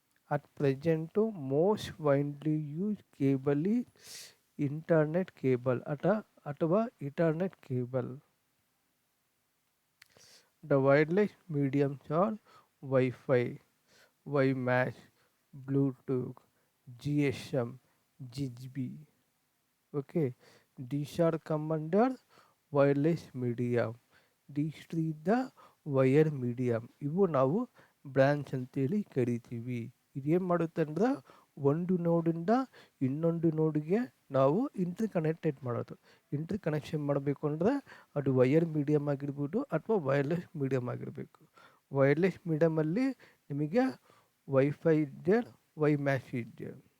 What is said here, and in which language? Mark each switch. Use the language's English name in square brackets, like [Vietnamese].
[English] At present most widely use cable is internet cable ಅಥವಾ internet cable. The wireless mediums are WiFi, WiMAX, Bluetooth, GSM, Zigbee. Okay, these are come under wireless medium. These three the wire medium. [Kannada] ಇವು ನಾವು branch ಅಂತೇಳಿ ಕರಿತೀವಿ. ಇದೇನು ಮಾಡುತ್ತೆ ಅಂದ್ರೆ ಒಂದು ನೋಡಿಂದ ಇನ್ನೊಂದು ನೋಡಿಗೆ ನಾವು ಇಂಟರ್ ಕನೆಕ್ಟೆಡ್ ಮಾಡೋದು. ಇಂಟರ್ ಕನೆಕ್ಷನ್ ಮಾಡಬೇಕು ಅಂದರೆ ಅದು ವೈರ್ ಮೀಡಿಯಮ್ ಆಗಿರ್ಬೋದು ಅಥವಾ ವೈರ್ಲೆಸ್ ಮೀಡಿಯಮ್ ಆಗಿರಬೇಕು. ವೈರ್ಲೆಸ್ ಮೀಡಿಯಮಲ್ಲಿ ನಿಮಗೆ ವೈಫೈ ಇದೆ, WiMAX ಇದೆ.